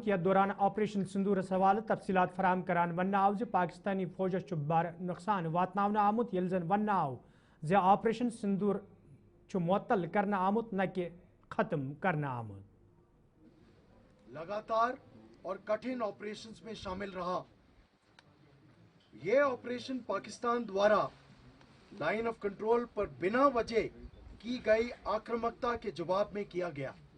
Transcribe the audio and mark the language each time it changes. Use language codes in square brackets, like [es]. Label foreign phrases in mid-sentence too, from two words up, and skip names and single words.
[ks] यथ दौरान ऑपरेशन सिंदूरस हवाले तफसीलात फराहम करान वन आव पाकिस्तानी फौजस बार नुकसान वातनावना आमुत यल जन वन आव ज ऑपरेशन सिंदूर मुअत्तल करना आमुत न कि खत्म करना आमुत [hi] लगातार और कठिन ऑपरेशंस में शामिल रहा। ये ऑपरेशन पाकिस्तान द्वारा लाइन ऑफ कंट्रोल पर बिना वजह की गई आक्रामकता के जवाब में किया गया।